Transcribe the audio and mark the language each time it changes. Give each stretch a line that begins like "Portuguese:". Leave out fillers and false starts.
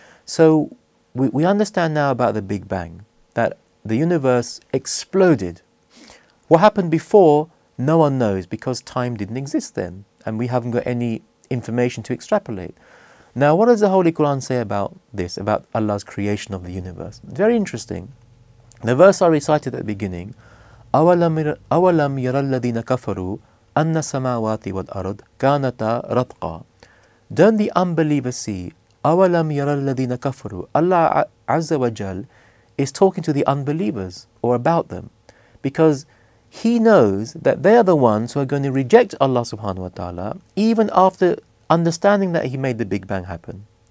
English: So we understand now about the Big Bang, that the universe exploded. What happened before, no one knows, because time didn't exist then, and we haven't got any information to extrapolate. Now, what does the Holy Quran say about this, about Allah's creation of the universe? Very interesting. The verse I recited at the beginning,
Arabic: أَوَلَمْ يَرَ الَّذِينَ كَفَرُوا أَنَّ السَّمَاوَاتِ وَالْأَرْضِ كَانَتَا رَتْقًا.
English: Don't the unbelievers see?
Arabic: أَوَلَمْ يَرَ الَّذِينَ كَفَرُوا.
English: Allah Azza wa Jal is talking to the unbelievers, or about them, because He knows that they are the ones who are going to reject Allah subhanahu wa ta'ala even after understanding that He made the Big Bang happen.